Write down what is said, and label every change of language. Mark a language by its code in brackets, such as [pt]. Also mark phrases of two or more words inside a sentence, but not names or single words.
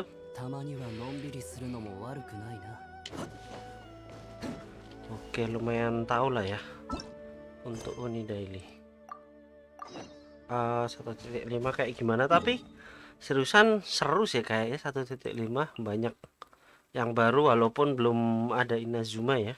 [ja] たまにはのんびりするのも悪くないな。 [id] Oke, lumayan tahu lah ya untuk Uni Daily. 1.5 kayak gimana, tapi seriusan seru sih kayaknya. 1.5 banyak yang baru walaupun belum ada Inazuma ya.